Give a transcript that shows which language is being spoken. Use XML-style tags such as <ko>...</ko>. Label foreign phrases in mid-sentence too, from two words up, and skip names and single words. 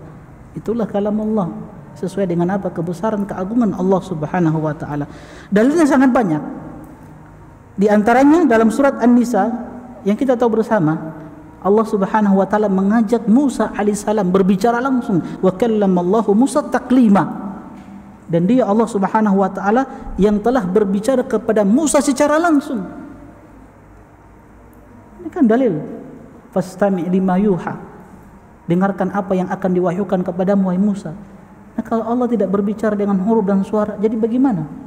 <id>Itulah kalam Allah, sesuai dengan apa? Kebesaran, keagungan Allah</id> <ar>سبحانه وتعالى.</ar> <id>Dalilnya sangat banyak. Di antaranya dalam surat An-Nisa yang kita tahu bersama, Allah</id> <ar>سبحانه وتعالى</ar> <id>mengajak Musa alaihissalam berbicara langsung,</id> <ar>وكلم الله موسى تكليما.</ar> <id>Dan dia Allah</id> <ar>سبحانه وتعالى</ar> <id>yang telah berbicara kepada Musa secara langsung. Ini kan dalil.</id> <ar>فاستمع لما يوحى.</ar> <id>Dengarkan apa yang akan diwahyukan kepadamu wahai Musa. Nah, kalau Allah tidak berbicara dengan huruf dan suara, jadi bagaimana?</id>